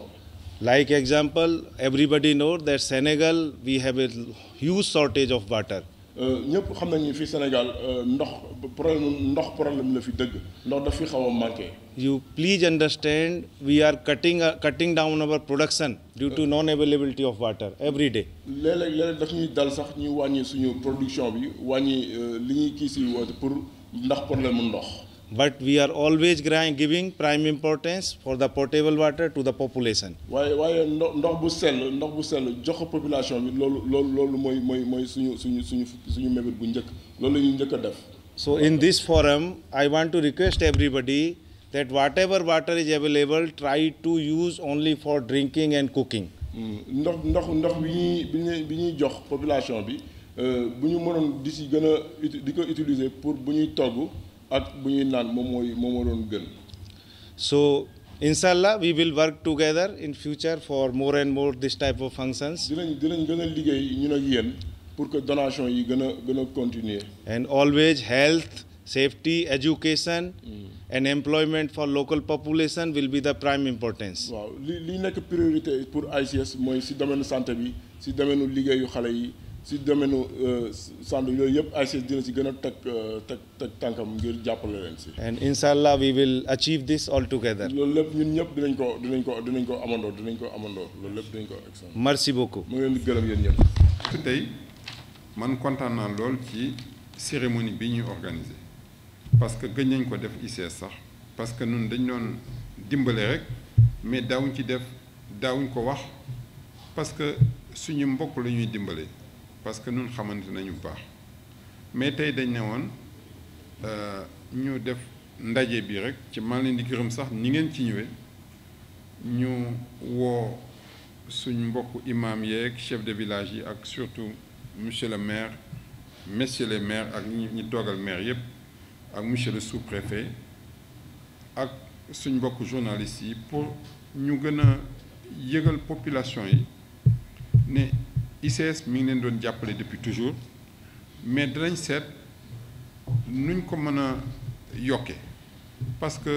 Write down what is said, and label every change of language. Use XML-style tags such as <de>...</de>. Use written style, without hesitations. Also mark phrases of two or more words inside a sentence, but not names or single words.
<en>Like example, everybody knows that Senegal we have a huge shortage of water.</en> <wo>ñëpp xam nañu fi Sénégal problème la fi dëgg ndox daf fi xaw a manqué.</wo> <en>You please understand, we are cutting down our production due to non-availability of water every day.</en> <wo>léeg-léeg daf ñuy dal sax ñu wàññi suñu production bi wàññi li ñuy kii si woote pour ndax problème mu ndox.</wo> <en>But we are always giving prime importance for the potable water to the population.</en> <wo>waaye ndox bu sell jox ko population bi loolu mooy suñu mébét bu njëkk loolu la ñuy njëkk a def.</wo> <en>So in this forum, I want to request everybody that whatever water is available, try to use only for drinking and cooking.</en> <wo>ndox bi ñuy jox population bi bu ñu mënoon di si gën a di ko utiliser pour bu ñuy togg ak bu ñuy naan moom moo doon gën.</wo> <en>So inshallah we will work together in future for more and more this type of functions.</en> <wo>dinañ gën a liggéey ñun ak yéen</wo> <fr>pour que</fr> <wo>donation yi gën a continuer.</wo> <en>And always health, safety, education and employment for local population will be the prime importance.</en> <wo>waaw li nekk</wo> <fr>priorité pour</fr> <wo>ICS mooy ci domaine santé bi ci domaine liggéeyu xale yi ci domaine santé yooyu yëpp ICS dina ci gën a teg tànkam ngir jàppale leen ci.</wo> <en>And inshallah we will achieve this all together.</en> <wo>loolu lépp ñun ñëpp dinañ ko amandoo loolu lépp dinañ ko.</wo> <fr>Merci beaucoup.</fr> <wo>mu ngi leen di gërëm yéen ñëpp. tey man kontaan naa lool ci cérémonie bi ñuy organiser</wo> <fr>parce que</fr> <wo>gëj nañ ko def ICS sax</wo> <fr>parce que</fr> <wo>ñun dañ doon dimbale rek mais daawuñ ko wax</wo> <fr>parce que</fr> <wo>suñu mbokk la ñuy dimbale</wo> <fr>parce que</fr> <wo>ñun xamante nañu bu baax mais tey dañ ne woon ñu def ndaje bi rek ci maa leen di gërëm sax ni ngeen ci ñëwee ñu woo suñ mbokk imam yeeg</wo> <fr>chef de village</fr> <wo>yi ak surtout</wo> <fr>monsieur le maire messieurs les maires</fr> <wo>ak ñi toogal maire yëpp ak</wo> <fr>monsieur le sous-préfet</fr> <wo>ak suñ mbokk journalistes yi pour ñu gën a yëgal population yi ne ICS mi ngi leen doon jàppale</wo> <fr>depuis toujours mais</fr> <wo>dinañ seet nuñ ko mën a yokke</wo> <fr>parce que</fr>